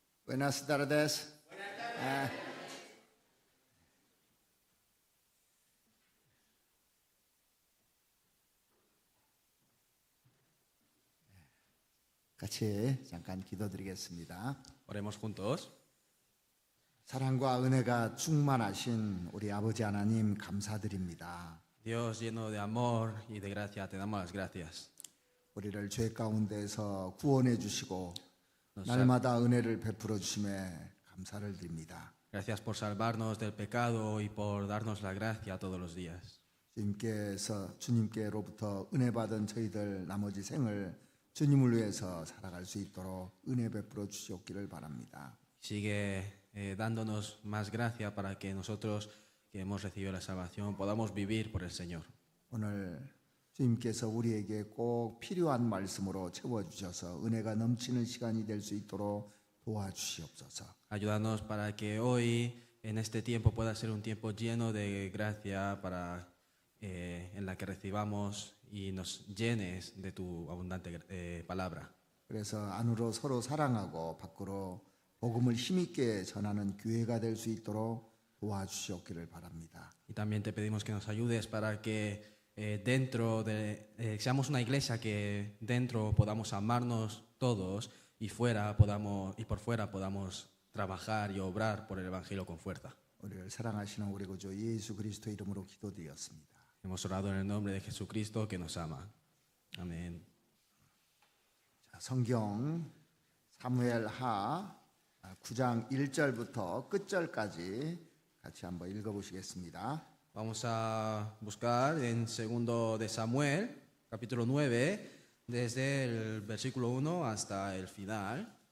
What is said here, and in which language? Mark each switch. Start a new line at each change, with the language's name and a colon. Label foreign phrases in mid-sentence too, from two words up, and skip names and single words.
Spanish: Buenas tardes.
Korean: 아, 같이 잠깐 기도드리겠습니다.
Spanish: Oremos juntos.
Korean: 사랑과 은혜가 충만하신 우리 아버지 하나님 감사드립니다.
Spanish: Dios lleno de amor y de gracia, te damos las gracias.
Korean: 우리를 죄 가운데서 구원해 주시고
Spanish: Nos
Korean: 날마다 은혜를 베풀어 주심에 감사를 드립니다.
Spanish: Gracias por salvarnos del pecado y por darnos la gracia todos los días.
Korean: 주님께로부터 은혜 받은 저희들 나머지 생을 주님을 위해서 살아갈 수 있도록 은혜 베풀어 주시옵기를 바랍니다.
Spanish: Sigue dándonos más gracia para que nosotros que hemos recibido la salvación podamos vivir por el Señor.
Korean: 오늘 주님께서 우리에게 꼭 필요한 말씀으로 채워주셔서 은혜가 넘치는 시간이 될 수 있도록 도와주시옵소서.
Spanish: Ayúdanos para que hoy, en este tiempo, pueda ser un tiempo lleno de gracia en la que recibamos y nos llenes de tu abundante palabra.
Korean: 그래서 안으로 서로 사랑하고 밖으로 복음을 힘있게 전하는 교회가 될 수 있도록 도와주시옵기를 바랍니다.
Spanish: Y también te pedimos que nos ayudes para que seamos una iglesia que dentro podamos amarnos todos y por fuera podamos trabajar y obrar por el Evangelio con fuerza.
Korean: 우리를 사랑하시는 우리 구주 예수 그리스도 이름으로 기도드렸습니다.
Spanish: Hemos orado en el nombre de Jesucristo que nos ama. Amén.
Korean: 자, 성경 사무엘하 9장 1절부터 끝절까지 같이 한번 읽어보시겠습니다.
Spanish: Vamos a buscar en 2 de Samuel, capítulo 9, desde el versículo 1 hasta el final.